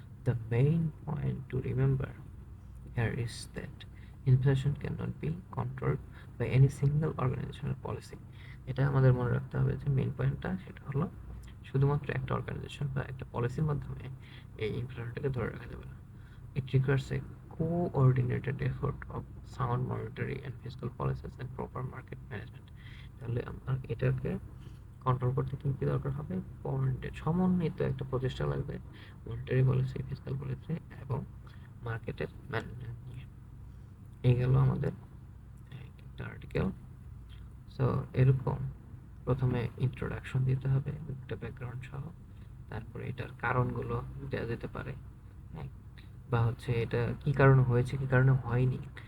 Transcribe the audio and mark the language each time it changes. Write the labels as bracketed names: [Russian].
[English] The main point to remember here is that inflation cannot be controlled by any single organizational policy. [Bangla] এটা আমাদের মনে রাখতে হবে যে মেইন পয়েন্টটা সেটা হলো শুধুমাত্র একটা অর্গানাইজেশন বা একটা পলিসির মাধ্যমে এই ইনফ্লেশনটাকে ধরে রাখা যাবে না। [English] It requires a coordinated effort of sound monetary and fiscal policies and proper market management. [Bangla] তাহলে আমরা এটাকে কন্ট্রোল করতে কি কি দরকার হবে? সমন্বিত একটা প্রচেষ্টা লাগবে মনিটারি পলিসি, ফিসকাল পলিসি এবং মার্কেটের ম্যানেজমেন্ট নিয়ে। এই গেল আমাদের একটা আর্টিকেল। সো এরকম প্রথমে ইন্ট্রোডাকশন দিতে হবে একটা ব্যাকগ্রাউন্ড সহ, তারপরে এটার কারণগুলো দেওয়া যেতে পারে, হ্যাঁ, বা হচ্ছে এটা কি কারণে হয়েছে কি কারণে হয়নি।